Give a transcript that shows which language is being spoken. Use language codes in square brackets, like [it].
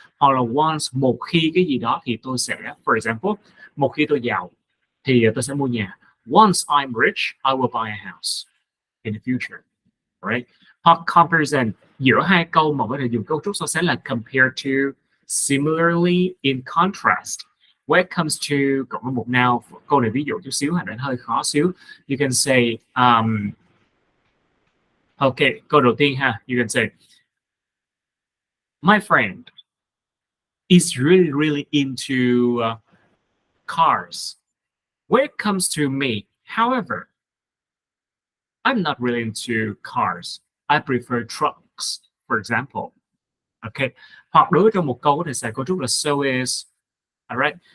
[vi] Hoặc là once, một khi cái gì đó thì tôi sẽ, [en] for example, [vi] một khi tôi giàu thì tôi sẽ mua nhà. [en] Once I'm rich, I will buy a house in the future. Right? [vi] Hoặc comparison, giữa hai câu mà có thể dùng cấu trúc so sánh là compare to, similarly, in contrast. When it comes to cộng với một now, câu này ví dụ chút xíu, hành hơi khó xíu. [en] You can say, okay, [vi] câu đầu tiên ha, [en] you can say, my friend is really, really into cars. When it comes to me, however, I'm not really into cars. I prefer trucks, for example. Okay. [vi] Hoặc đối trong một câu có thể xài cấu trúc là so is. [en] Alright.